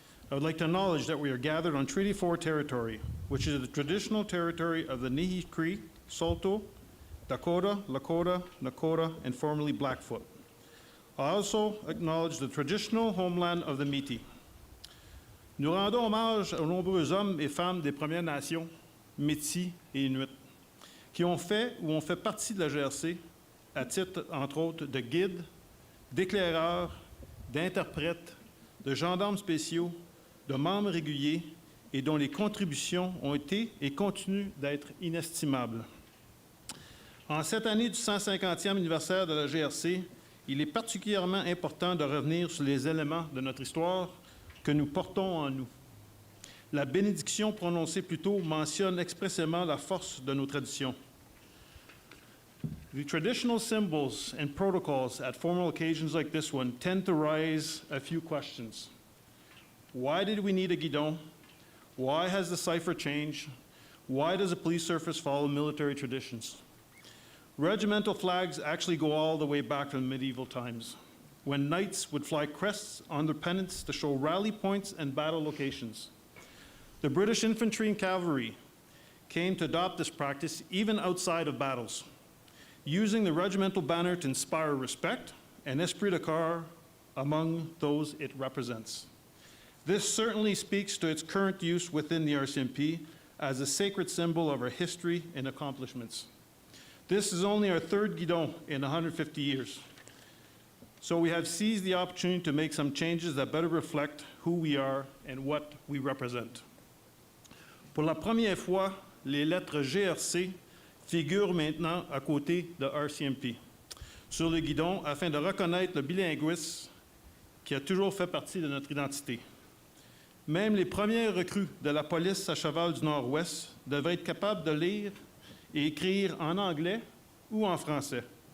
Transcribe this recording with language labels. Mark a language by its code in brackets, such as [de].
[en] I would like to acknowledge that we are gathered on Treaty 4 territory, which is the traditional territory of the Nihi Cree, Saulteaux, Dakota, Lakota, Nakota, and formerly Blackfoot. I also acknowledge the traditional homeland of the Métis. [fr] Nous rendons hommage aux nombreux hommes et femmes des Premières Nations, Métis et Inuits, qui ont fait ou ont fait partie de la GRC à titre, entre autres, de guides, d'éclaireurs, d'interprètes, de gendarmes spéciaux, de membres réguliers et dont les contributions ont été et continuent d'être inestimables. En cette année du 150e anniversaire de la GRC, il est particulièrement important de revenir sur les éléments de notre histoire que nous portons en nous. La bénédiction prononcée plus tôt mentionne expressément la force de nos traditions. [en] The traditional symbols and protocols at formal occasions like this one tend to raise a few questions. Why did we need a guidon? Why has the cipher changed? Why does the police service follow military traditions? Regimental flags actually go all the way back from medieval times, when knights would fly crests on their pennants to show rally points and battle locations. The British infantry and cavalry came to adopt this practice even outside of battles, using the regimental banner to inspire respect and esprit de corps among those it represents. This certainly speaks to its current use within the RCMP as a sacred symbol of our history and accomplishments. This is only our third Guidon in 150 years. So we have seized the opportunity to make some changes that better reflect who we are and what we represent. [fr] Pour la première fois, les lettres GRC figurent maintenant à côté de RCMP sur le guidon afin de reconnaître le bilinguisme qui a toujours fait partie de notre identité. Même les premières recrues de la police à cheval du Nord-Ouest devraient être capables de lire et écrire en anglais ou en français.